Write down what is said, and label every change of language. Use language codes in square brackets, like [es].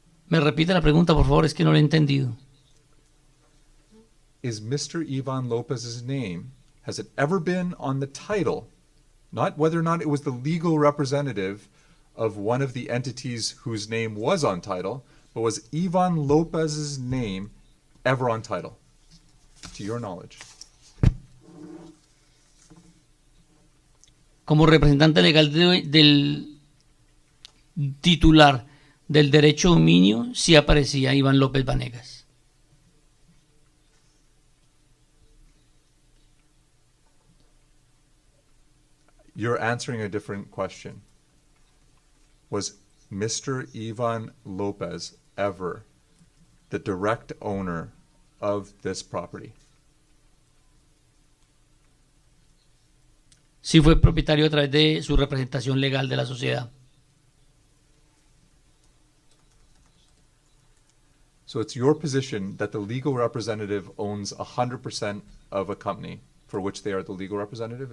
[es] Me repite la pregunta, por favor, es que no la he entendido. [en] Is Mr. Ivan Lopez's name, has it ever been on the title, not whether or not it was the legal representative of one of the entities whose name was on title, but was Ivan Lopez's name ever on title, to your knowledge? [es] Como representante legal del titular del derecho de dominio, sí aparecía Iván López Vanegas. [en] You're answering a different question. Was Mr. Ivan Lopez ever the direct owner of this property? [es] Sí fue propietario a través de su representación legal de la sociedad. [en] So it's your position that the legal representative owns 100% of a company for which they are the legal representative?